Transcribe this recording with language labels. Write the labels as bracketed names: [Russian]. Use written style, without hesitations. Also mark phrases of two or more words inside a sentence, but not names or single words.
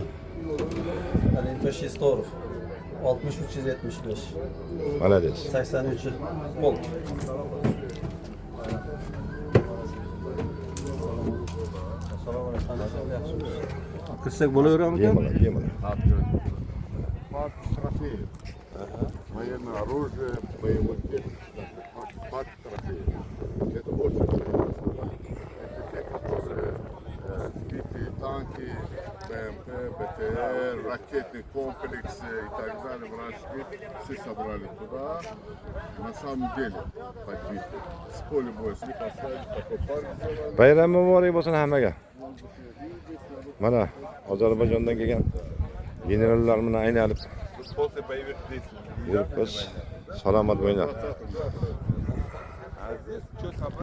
[Uzbek] Olimpiya Shestorov 6375 Malades. 83 polk. Assalomu alaykum. Qilsak bo'laveradimi? Bemalol. [Russian] Трофеев. Военное оружие, боевой техники, парк трофеев. Это очень интересно. Это те, которые сбитые танки, БМП, БТР, ракетные комплексы и так далее, вражеские, все собрали туда. На самом деле подбиты. С поля боя с них оставили такой парк сделали. [Uzbek] Bayram muborak bo'lsin hammaga. Mana Ozarbayjondan kelgan generallar bilan aylanib [Russian] После боевых действий. [Uzbek] yuribmiz. Salomat bo'linglar. [Russian] А здесь что собрать?